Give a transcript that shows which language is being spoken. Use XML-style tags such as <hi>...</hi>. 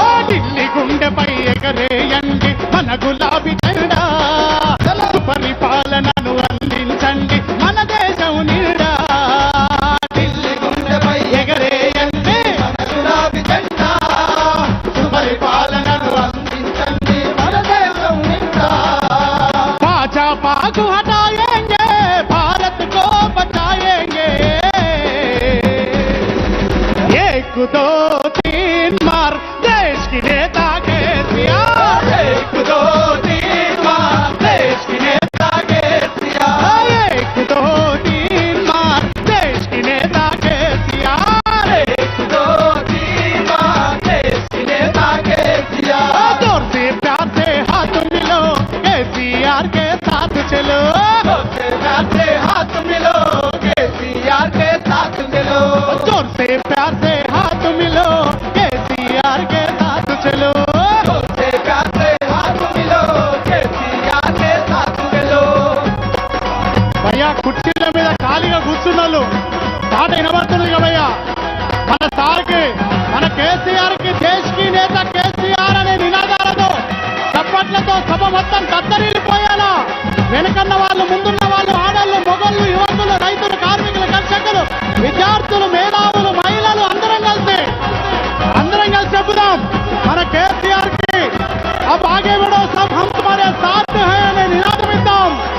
<te>ఢిల్లీ గుండెపై ఎగరేయండి మన గులాబీ జెండా, సుపరిపాలనను అందించండి మన దేశం నిండా. ఢిల్లీ గుండెపై ఎగరేయండి మన గులాబీ జెండా, సుపరిపాలనను అందించండి మన దేశం నిండా.</te> <hi>भाजपा को हटाएंगे, भारत को बचाएंगे. एक दो तीन मार देश की नेता केसीआर. एक दो तीन मार देश की नेता केसीआर. एक दो तीन मार देश की नेता केसीआर. एक दो तीन मार देश की नेता केसीआर. जोर से प्यार से हाथ मिलो, केसीआर के साथ चलो. जोर से प्यार से हाथ मिलो, केसीआर के साथ चलो. जोर से प्यार से हाथ मिलो, केसीआर के साथ चलो. जोर से प्यार से हाथ मिलो, केसीआर के साथ चलो.</hi> <te>భయ్యా కుర్చీల మీద ఖాళీగా కూర్చున్నాళ్ళు పాట వినబడుతుంది భయ్యా. మన సార్కి, మన కేసీఆర్ కి, దేశ్ కి నేత కేసీఆర్ అనే నినాదాలతో చప్పట్లతో సభ మొత్తం దత్తరిల్లిపోయాలా. వెనుకన్న వాళ్ళు, ముందున్న వాళ్ళు, ఆడళ్ళు, మొగళ్ళు, యువకులు, రైతులు, కార్మికులు, కర్షకులు, విద్యార్థులు, మేధావులు, మహిళలు అందరం కలిసి చెబుదాం మన కేసీఆర్ కి</te> <hi>अब आगे बढ़ो सब हम तुम्हारे साथ हैं</hi> <te>అనే నినాదం ఇద్దాం.</te>